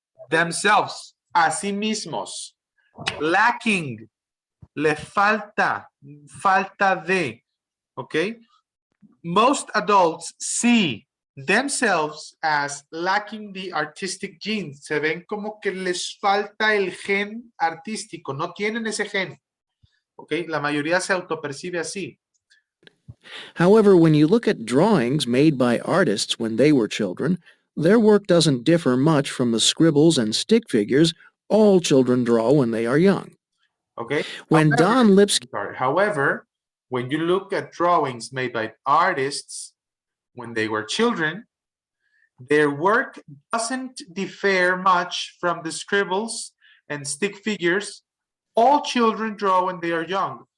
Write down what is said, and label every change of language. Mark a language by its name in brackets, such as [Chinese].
[Spanish] Themselves, a sí mismos. Lacking, le falta, falta de. Okay. [English] Most adults see themselves as lacking the artistic gene. [Spanish] Se ven como que les falta el gen artístico. No tienen ese gen. Okay. La mayoría se autopercibe así. [English] However, when you look at drawings made by artists when they were children, their work doesn't differ much from the scribbles and stick figures all children draw when they are young. Okay. When Don Lipsky However, when you look at drawings made by artists when they were children, their work doesn't differ much from the scribbles and stick figures all children draw when they are young.